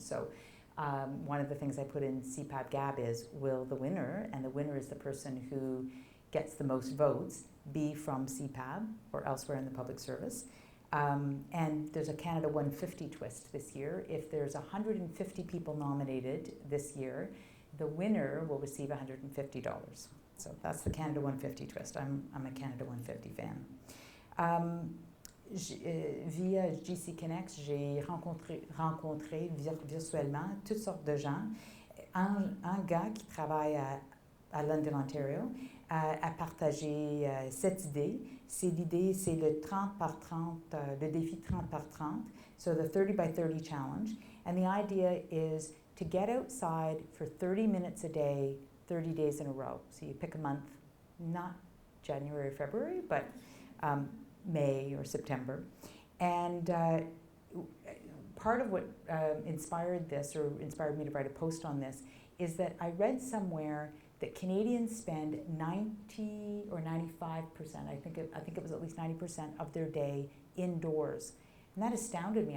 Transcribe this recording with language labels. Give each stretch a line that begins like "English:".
English: So one of the things I put in CPAB-GAB is, will the winner, and the winner is the person who gets the most votes, be from CPAB or elsewhere in the public service. And there's a Canada 150 twist this year. If there's 150 people nominated this year, the winner will receive $150. So that's the Canada 150 twist. I'm a Canada 150 fan.
French: Via GC Connects, j'ai rencontré virtuellement toutes sortes de gens. Un gars qui travaille à London, Ontario, a partagé cette idée. C'est le 30 par 30, le défi 30 par 30,
English: so the 30 by 30 challenge. And the idea is to get outside for 30 minutes a day, 30 days in a row. So you pick a month, not January or February, but May or September. And part of what inspired this, or inspired me to write a post on this, is that I read somewhere that Canadians spend 90 or 95%, I think it was at least 90% of their day indoors. And that astounded me.